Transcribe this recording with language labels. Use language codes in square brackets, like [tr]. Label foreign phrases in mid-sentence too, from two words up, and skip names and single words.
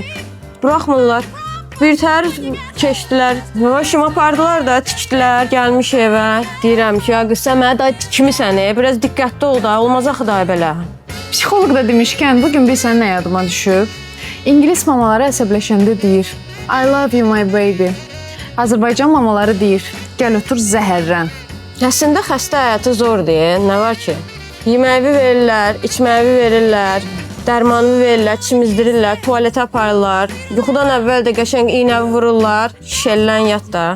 [az] Buraxmırlar. Bir tər keçdilər. Başım apardılar da, tikdilər, gəlmiş evə. Deyirəm ki, ya qız sən mənə da tikmisən, biraz diqqətli ol da, olmaz axı da belə. Psixoloq da demişkən, bugün bilsən nə yadıma düşüb? İngilis mamaları əsəbləşəndə deyir, [en] I love you my baby. [az] Azərbaycan mamaları deyir, gəl otur zəhərlən. Əslində xəstə həyatı zordur, nə var ki? Yeməyi verirlər, içməyi verirlər, dərmanı verirlər, çimizdirirlər, tualetə aparırlar. Yuxudan əvvəl də qəşəng iynə vururlar, şişələn yat da.